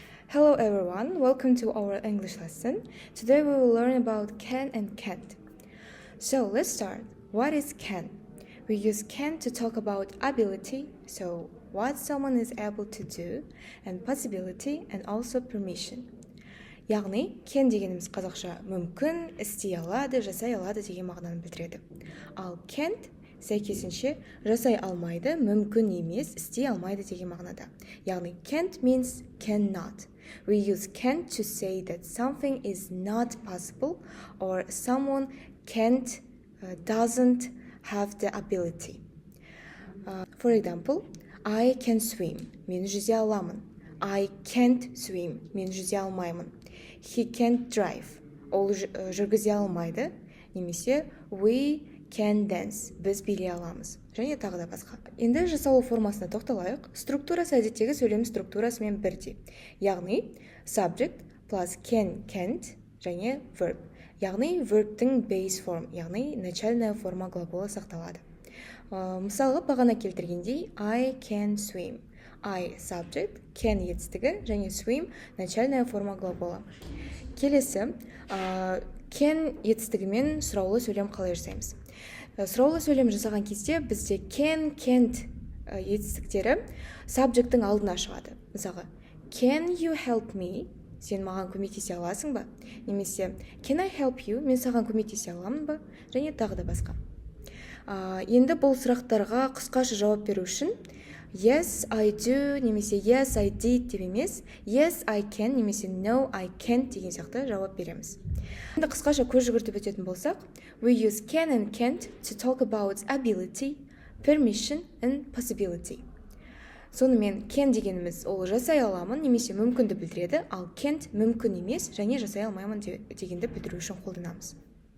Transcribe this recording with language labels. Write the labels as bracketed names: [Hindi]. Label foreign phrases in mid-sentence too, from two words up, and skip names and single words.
[English] Hello everyone, welcome to our English lesson. Today we will learn about can and can't. So let's start. What is can? We use can to talk about ability, so what someone is able to do, and possibility and also permission. [Kazakh] Яғни, can дегеніміз қазақша мүмкін, істей алады, жасай алады деген мағынаны білдіреді. Ал can't сәйкесінше жасай алмайды, мүмкін емес, істей алмайды деген мағынада. Яғни [English] can't means cannot. We use can to say that something is not possible or someone can't, doesn't have the ability. For example, I can swim. [Kazakh] Мен жүзе аламын. [English] I can't swim. [Kazakh] Мен жүзе алмаймын. [English] He can't drive. [Kazakh] Ол жүргізе алмайды. [English] Немесе we can dance. [Kazakh] Біз билей аламыз. Және тағы да басқа. Енді жасалу формасына тоқталайық. Структурасы әдеттегі сөйлем структурасымен бірдей. Яғни [English] subject plus can, can't [Kazakh] және verb. Яғни verbтің [English] base form, [Kazakh] яғни [Russian] начальная форма глагола [Kazakh] сақталады. Мысалға бағана келтіргендей [English] I can swim. I subject, [Kazakh] can етістігі және swim [Russian] начальная форма глагола. [Kazakh] Келесі, can етістігімен сұраулы сөйлем қалай жасаймыз? Сұраулы сөйлем жасаған кезде бізде [English] can, can't [Kazakh] етістіктері subjectің алдына шығады. Мысалға, [English] can you help me? [Kazakh] Сен маған көмектесе аласың ба? [English] Немесе can I help you? [Kazakh] Мен саған көмектесе аламын ба? Және тағы да басқа. Енді бұл сұрақтарға қысқаша жауап беру үшін [English] yes, I do, [Kazakh] немесе [English] yes, I did [Kazakh] деп емес, [English] yes, I can, [Kazakh] немесе [English] no, I can't [Kazakh] деген сияқты жауап береміз. Енді қысқаша көз жүгіртіп өтетін болсақ, [English] we use can and can't to talk about ability, permission and possibility. [Kazakh] Сонымен can дегеніміз ол жасай аламын, немесе мүмкінді білдіреді, ал can't мүмкін емес және жасай алмаймын дегенді білдіру үшін қолданамыз.